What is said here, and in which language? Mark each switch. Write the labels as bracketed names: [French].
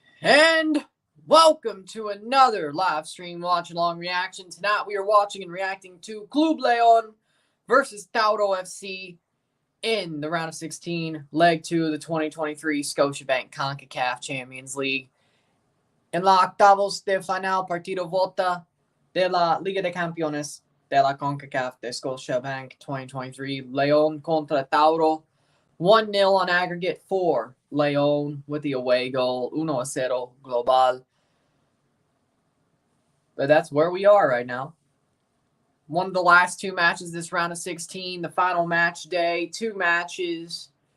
[English] And welcome to another live stream watch along reaction. Tonight we are watching and reacting to Club Léon versus Tauro FC in the round of 16, leg 2 of the 2023 Scotiabank Concacaf Champions League. [Spanish] En la octavos de final partido volta de la Liga de Campeones de la Concacaf de Scotiabank 2023, Léon contra Tauro. [English] 1-0 on aggregate for Léon with the away goal, 1-0 global. But that's where we are right now. One of the last two matches this round of 16, the final match day, two matches.